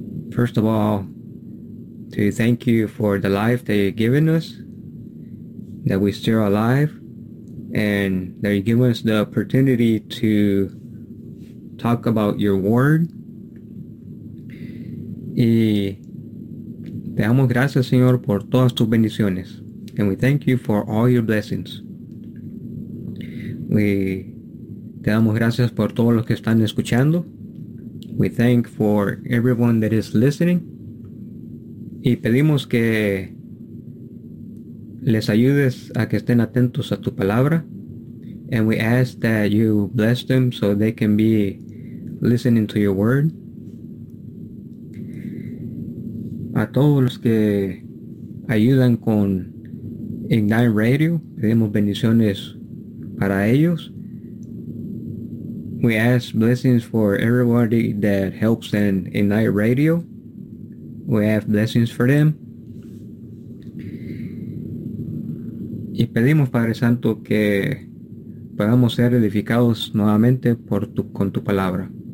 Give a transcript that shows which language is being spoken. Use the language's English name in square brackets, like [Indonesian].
[English] First of all, to thank you for the life that you've given us, that we're still alive. And that you give us the opportunity to talk about your word. [Spanish] Y te damos gracias, Señor, por todas tus bendiciones. [English] And we thank you for all your blessings. [Spanish] We te damos gracias por todos los que están escuchando. [English] We thank for everyone that is listening. [Spanish] Y pedimos que les ayudes a que estén atentos a tu palabra. [English] And we ask that you bless them so they can be listening to your word. [Spanish] A todos los que ayudan con Ignite Radio, pedimos bendiciones para ellos. [English] We ask blessings for everybody that helps in Ignite Radio. We have blessings for them. [Spanish] Y pedimos, Padre Santo, que podamos ser edificados nuevamente con tu palabra.